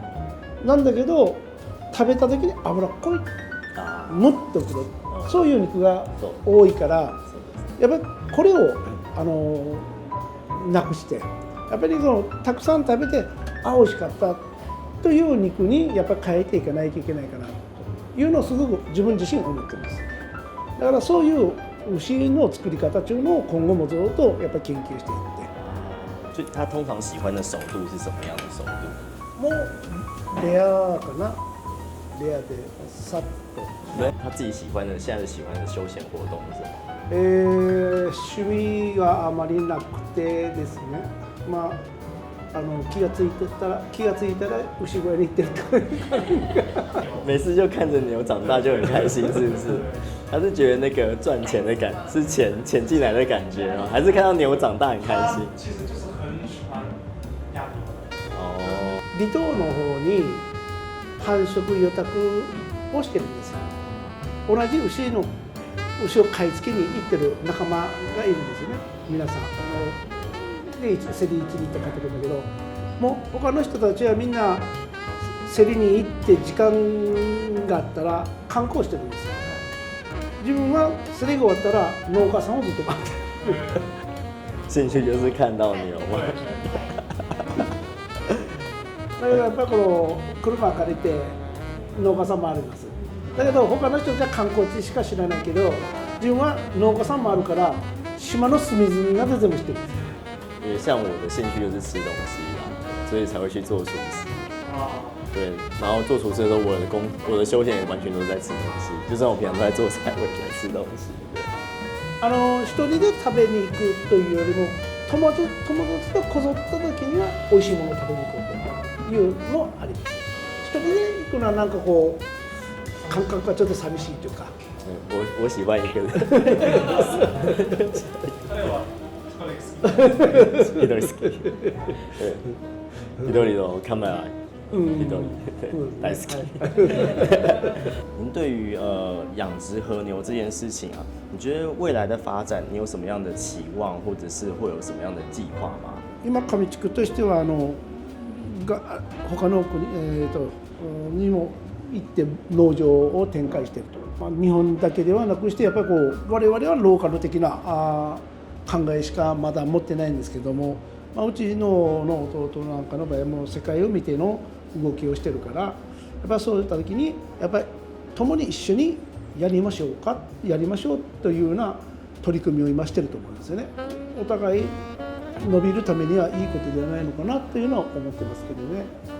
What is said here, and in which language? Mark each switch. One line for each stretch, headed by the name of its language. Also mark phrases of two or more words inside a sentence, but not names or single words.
Japanese: なんだけど食べた時に脂っこいもっとくるそういう肉が多いからやっぱりこれをなくしてやっぱりたくさん食べて美味しかったという肉にやっぱり変えていかないといけないかなというのをすごく自分自身思ってます。だからそういう牛の作り方というのを今後もずっとやっぱり研究していって。
Chinese: 所以他通常喜欢的熟度是什么样的熟度？
Japanese: もうレアかな。レアでさっと。
Chinese: 他自己喜欢的现在喜欢的休闲活动是什么？
Japanese: 趣味があまりなくてですね。気がついたら牛小屋に行ってるというか。
Chinese: 每次就看着牛长大就很开心，是不是？还是觉得那个赚钱的是钱进来的感觉吗？还是看到牛长大很开心？其实就是很喜欢养牛。
Japanese: 離島の方に繁殖予託をしてるんですよ。同じ牛を買い付けに行ってる仲間がいるんですよね。皆さんで競り市に行って買ってくるんだけど、もう他の人たちはみんな競りに行って時間があったら観光してるんですよ。自分は競りが終わったら農家さんをずっと待ってる。
Chinese: 兴趣就是看到牛嘛。
Japanese: だからやっぱりこの車借りて農家さんもあります。だけど他の人じゃ観光地しか知らないけど、自分は農家さんもあるから島の隅々まで全部知ってるんです。
Chinese: 因为像我的兴趣就是吃东西啦，所以才会去做厨师。对，然后做厨师的时候，我的休闲也完全都是在吃东西，就算我平常都在做菜，我也在吃东西。对。
Japanese: 一人で食べに行くというよりも友達とこぞった時には美味しいものを食べに行こうというのはあります。一人で行くのはなんかこう感覚がちょっと寂しいというか。
Chinese: 我喜欢一个人。
Japanese: 一人好き。一人のカメラ。一人大好き。
Chinese: 您对于养殖和牛这件事情啊，你觉得未来的发展你有什么样的期望，或者是会有什么样的计划吗？
Japanese: 今上地区としては他の国にも行って農場を展開していると、日本だけではなくしてやっぱりこう我々はローカル的な考えしかまだ持ってないんですけども、うちの弟なんかの場合はもう世界を見ての動きをしてるから、やっぱりそういった時にやっぱり共に一緒にやりましょうというような取り組みを今してると思うんですよね。お互い伸びるためにはいいことではないのかなというのは思ってますけどね。